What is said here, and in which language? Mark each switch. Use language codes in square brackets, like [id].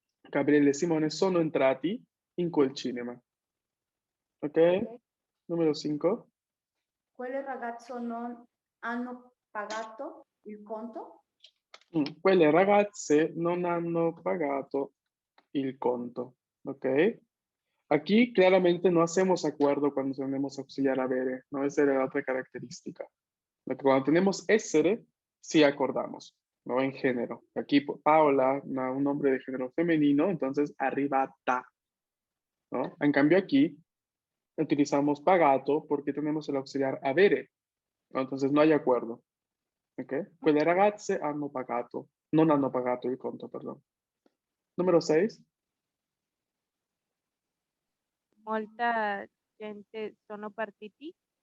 [it] Gabriele e Simone sono entrati in quel cinema. [es] Ok? Número 5. [it] Quel ragazzo non hanno pagato il conto. Quelle ragazze non hanno pagato il conto. Ok? [es] Aquí claramente no hacemos acuerdo cuando tenemos auxiliar avere, ¿no? Esa era la otra característica. Cuando tenemos essere, sí acordamos, ¿no? En género. Aquí Paola, un nombre de género femenino, entonces arrivata, ¿no? En cambio aquí utilizamos pagato porque tenemos el auxiliar avere, ¿no? Entonces no hay acuerdo. ¿Ok? [it] Quelle ragazze hanno pagato, non hanno pagato il conto, [es] perdón. Número 6. [it] Molta gente sono partiti.